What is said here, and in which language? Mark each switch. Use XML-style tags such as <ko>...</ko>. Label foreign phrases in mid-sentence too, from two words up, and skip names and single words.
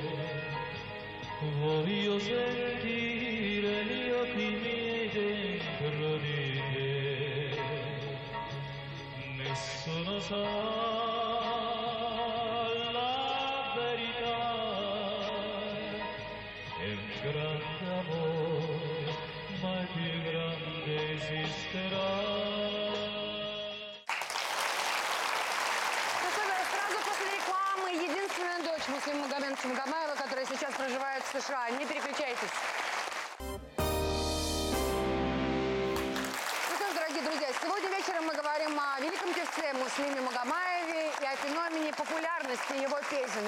<it>Voglio sentire gli occhi miei dentro di te. la verità è un grande amore, mai più grande esisterà.</it> <ru>Сразу после рекламы единственная дочь Муслима Магомедовича Магомаева, которая сейчас проживает в США. Не переключайтесь. Ну что ж, дорогие друзья, сегодня вечером мы говорим о великом певце Муслиме Магомаеве и о феномене популярности его песен.</ru>